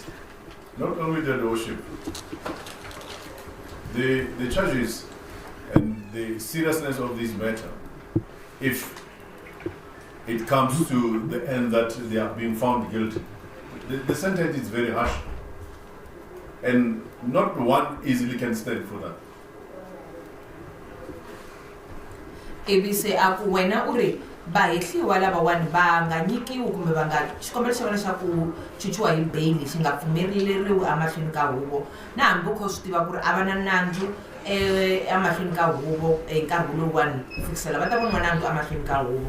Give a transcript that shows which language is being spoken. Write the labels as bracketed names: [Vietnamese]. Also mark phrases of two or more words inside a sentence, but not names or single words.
[English] Not only that, Worship, the charges and the seriousness of this matter, if it comes to the end that they are being found guilty, the sentence is very harsh. And not one easily can stand for that. [Tsonga] Ivi se a ku wena u ri vahehliwa lavawani va nga nyikiwi kumbe va nga xikombelo xa vona xa ku chuchiwa hi beyili xi nga pfumeleriwi emahlweni ka huvo na hambi kho swi tiva ku ri a va na nandzu emahlweni ka huvo nkarhi lowuwani ku fikisela va ta voniwa nandzu emahlweni ka huvo